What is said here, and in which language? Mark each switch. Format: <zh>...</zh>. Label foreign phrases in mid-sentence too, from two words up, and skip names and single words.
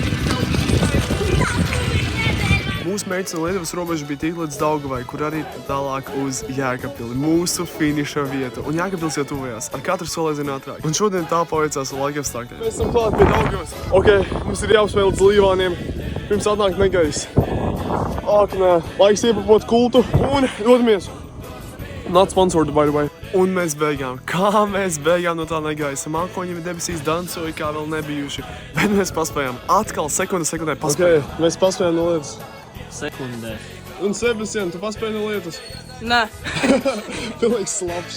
<lv>Mūsu mērķis no Lietuvas robežas bija tikt līdz Daugavai, kur arī tālāk uz Jēkabpili, mūsu finiša vieta. Un Jēkabpils jau tuvojās, ar katru soli aizvien ātrāk. Un šodien tā paveicās ar laikapstākļiem. Mēs esam klāt pie Daugavas. Ok, mums ir jāuzspēj līdz Līvāniem, pirms atnāk negaiss. Ak, nē, laiks iepapot kultu un dodamies.</lv> <en>Not sponsored, by the way.</en> <lv>Un mēs beigām. Kā mēs beigām no tā negaisa? Mākoņi debesīs dancoja, kā vēl nebijuši. Bet mēs paspējām. Atkal sekundē paspējām. Ok, mēs paspējām no lietas. Sekundē. Un Sebastian, tu paspēji no lietas? Nē. Pilnīgs slabs.</lv>